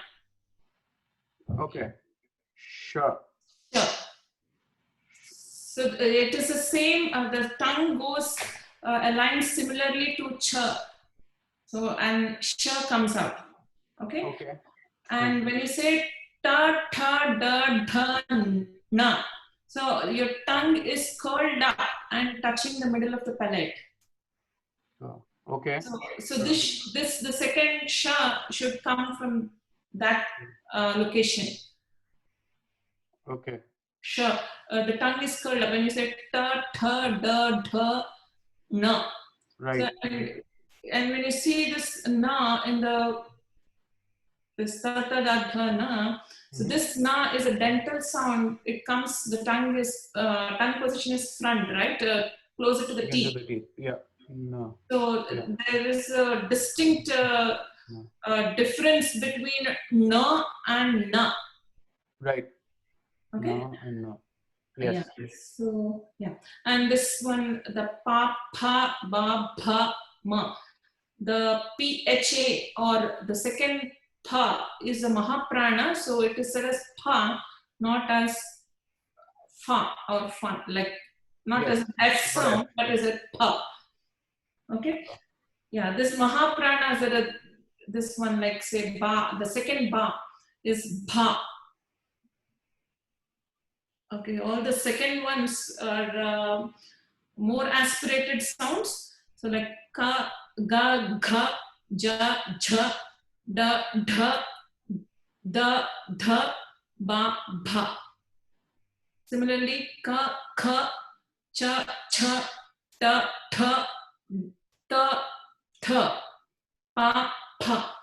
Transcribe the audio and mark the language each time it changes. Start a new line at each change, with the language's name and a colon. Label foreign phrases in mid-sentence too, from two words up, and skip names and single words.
English: Okay. Sure. Sure. So it is the same, the tongue goes aligned similarly to cha. So, and sha comes out. Okay. Okay. And when you say ta, tha, da, dha, na, so your tongue is curled up and touching the middle of the palate. Oh, okay. So the second sha should come from that location. Okay. Sure. The tongue is curled up when you say ta, tha, da, dha, na. Right. So, and when you see this na in this ta, ta, da, dha, na, so this na is a dental sound. It comes, the tongue position is front, right? Closer to the teeth. Into the teeth. Yeah. No. So there is a distinct difference between na and na. Right. Okay. No and no. Yes. Yeah. So yeah, and this one, the pa, pha, ba, bha, ma, the pha or the second pha is a mahaprana, so it is said as pha, not as fa or fun, like not as an f sound, but as a pha. Okay. Yeah, this mahaprana is this one, like say ba, the second ba is bha. Okay, all the second ones are more aspirated sounds. So like ka, ga, gha, ja, jha, da, dha, da, dha, ba, bha. Similarly, ka, kha, cha, cha, ta, tha, ta, tha, pa, pha.